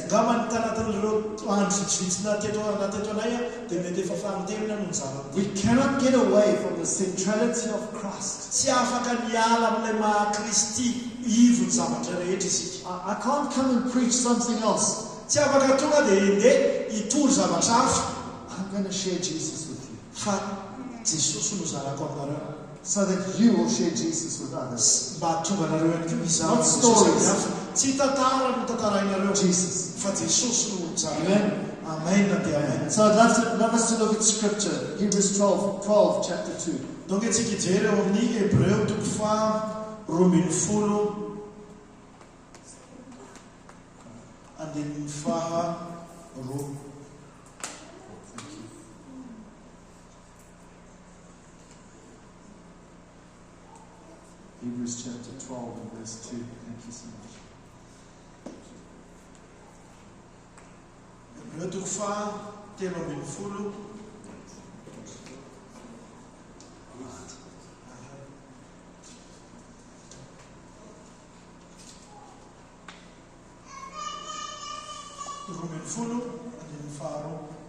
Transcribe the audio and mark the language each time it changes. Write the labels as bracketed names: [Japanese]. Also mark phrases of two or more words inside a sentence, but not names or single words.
[Malagasy] Ngamba tanatin'ireo andro vitsivitsy teto anay dia mety efa fanotemina no ny zavatra. [English] We cannot get away from the centrality of Christ. [Malagasy] Tsy afaka miala amin'ilay maha Kristy ivony zavatra rehetra isika. [English] I can't come and preach something else. [Malagasy] Tsy afaka tonga dia hindeha hitory zavatra hafa. [English] I'm going to share Jesus with you, [Malagasy] Fa Jesosy no zarako aminareo. [English] so that you will share Jesus with others. [Malagasy] Mba tonga nareo ihany koa izao [English] Not stories. [Malagasy] tsy tantara no tantarainareo [English] Jesus. [Malagasy] fa Jesosy no zareo. [English] Amen. [Malagasy] Amen dia amen. [English] So I'd love us to look at Scripture, Hebrews 12, chapter 2. [Malagasy] Donc itsika ijery eo amin'ny Hebreo toko faha-roambin'ny folo andinin'ny faha-roa. [English] Hebrews chapter 12 and verse 2. Thank you so much. [Malagasy] Hebreo toko faha-telo ambin'ny folo. Roambin'ny folo andinin'ny faharoa.